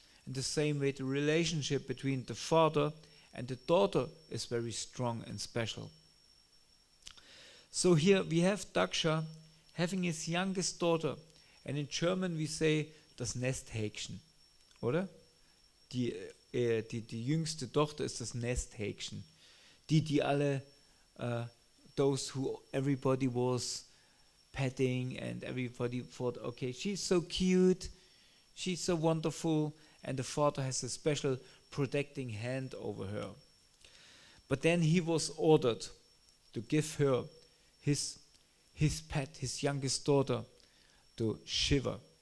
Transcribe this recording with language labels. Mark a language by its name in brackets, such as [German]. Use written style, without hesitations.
[English] In the same way, the relationship between the father and the daughter is very strong and special. So here we have Daksha having his youngest daughter, and in German we say [German] das Nesthäkchen, oder? Die jüngste Tochter ist das Nesthäkchen. Die alle, [English] those who everybody was petting, and everybody thought, okay, she's so cute, she's so wonderful, and the father has a special protecting hand over her. But then he was ordered to give her his pet, his youngest daughter, to Shiva.